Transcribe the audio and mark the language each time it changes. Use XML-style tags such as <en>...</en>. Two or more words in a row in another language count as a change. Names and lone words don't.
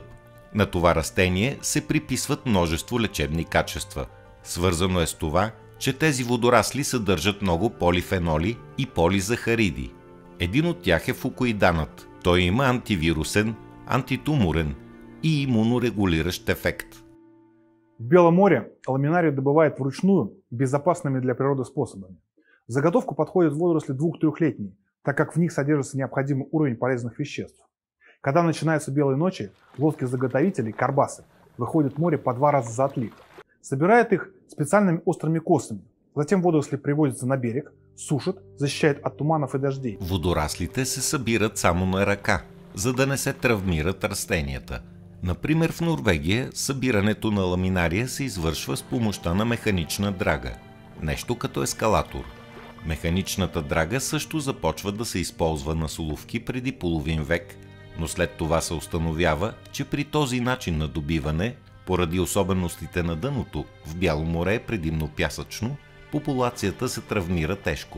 <bg>На това растение се приписват множество лечебни качества. Свързано е с това, че тези водорасли съдържат много полифеноли и полизахариди. Един от тях е фукоиданът. Той има антивирусен, антитуморен и иммунорегулиращ ефект.</bg> <ru>В Белом море ламинарию добывают вручную безопасными для природы способами. В заготовку подходят водоросли 2-3-летние, так как в них содержится необходимый уровень полезных веществ. Когда начинаются белые ночи, лодки заготовителей, карбасы, выходят в море по 2 раза за отлив. Собирают их специальными острыми косами. Затем водоросли привозятся на берег, сушат, защищают от туманов и дождей.</ru> <bg>Водораслите се събират само на ръка, за да не се травмират растенията. Например, в Норвегия събирането на ламинария се извършва с помощта на механична драга. Нещо като ескалатор. Механичната драга също започва да се използва на соловки преди половин век, но след това се установява, че при този начин на добиване, поради особеностите на дъното, в Бяло море е предимно пясъчно, популацията се травмира тежко.</bg>